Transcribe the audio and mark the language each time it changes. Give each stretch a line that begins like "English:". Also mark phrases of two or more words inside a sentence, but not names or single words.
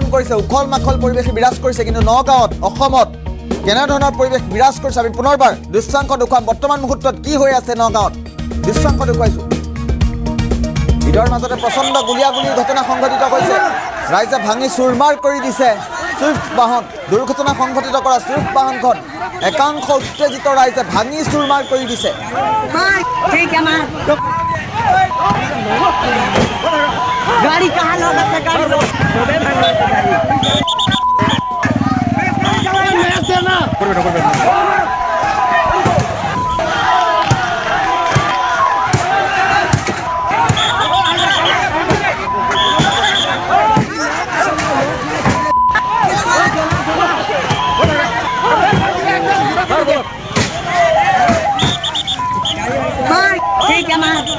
Assamese: কৰিছে উখল মাখল পৰিৱেশে বিৰাজ কৰিছে কিন্তু নগাঁৱত অসমত কেনেধৰণৰ পৰিৱেশ বিৰাজ কৰিছে আমি পুনৰবাৰ দৃশ্যাংশ দেখুৱাম বৰ্তমান মুহূৰ্তত কি হৈ আছে নগাঁৱত দৃশ্যাংশ দেখুৱাইছোঁ ঈদৰ মাজতে প্ৰচণ্ড গুলীয়াগুলীৰ ঘটনা সংঘটিত হৈছে ৰাইজে ভাঙি চুৰমাৰ কৰি দিছে ছুইফট বাহন দুৰ্ঘটনা সংঘটিত কৰা ছুইফট বাহনখন একাংশ উত্তেজিত ৰাইজে ভাঙি চুৰমাৰ কৰি দিছে
Hindi: गाड़ी कहाँ लगा था गाड़ी ठीक है माँ